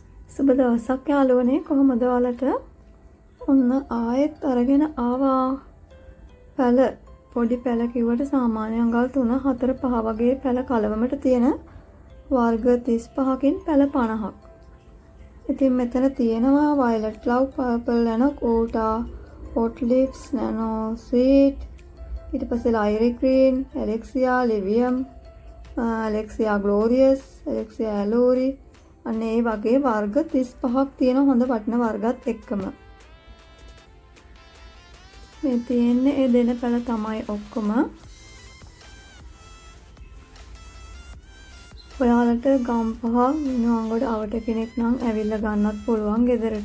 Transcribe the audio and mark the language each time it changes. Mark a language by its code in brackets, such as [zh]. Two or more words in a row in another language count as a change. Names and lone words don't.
[si] සුබ දවසක් යාළුවනේ කොහමද ඔයාලට? ඔන්න ආයෙත් අරගෙන ආවා පැල පොඩි පැල කිව්වට සාමාන්‍ය අඟල් 3 4 5 වගේ පැල කලවමට තියෙන වර්ග 35කින් පැල 50ක්. ඉතින් මෙතන තියෙනවා violet love, purple anaconda, hot lips, nano sweet, ඊට පස්සේ lyric green, alexia livium, alexia glorious, alexia alluri අන්න ඒ වගේ වර්ග 35ක් තියෙන හොඳ වටින වර්ගත් එක්කම. මේ තියෙන්නේ ඒ දෙන පැල තමයි ඔක්කොම. ඔයාලට ගම්පහ මිනුවන්ගොඩ අවට කෙනෙක් නම් ඇවිල්ලා ගන්නත් පුළුවන් ගෙදරට.